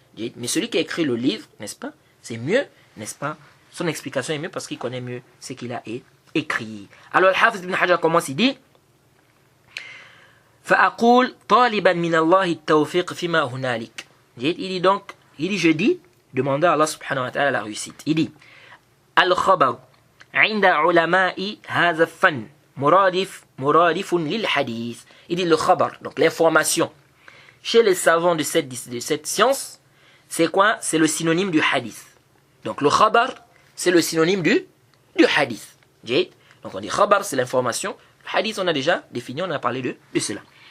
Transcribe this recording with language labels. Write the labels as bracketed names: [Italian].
[French] Mais celui qui a écrit le livre, n'est-ce pas, c'est mieux, n'est-ce pas? Son explication est mieux parce qu'il connaît mieux ce qu'il a écrit. Alors, Al-Hafidh ibn Hajar commence, il dit, [Arabic] فأقول طالبا من الله التوفيق فيما هنالك. [French] Il dit donc, je dis, demandant à Allah [Arabic] subhanahu wa ta'ala [French] la réussite. Il dit, [Arabic] الخبر عند علماء هذا الفن مرادف للحديث. [French] Il dit le khabar, donc l'information. Chez les savants de cette science, c'est quoi? C'est le synonyme du hadith. Donc le khabar, c'est le synonyme du hadith. Donc on dit khabar, c'est l'information. Le hadith, on a déjà défini, on a parlé de cela.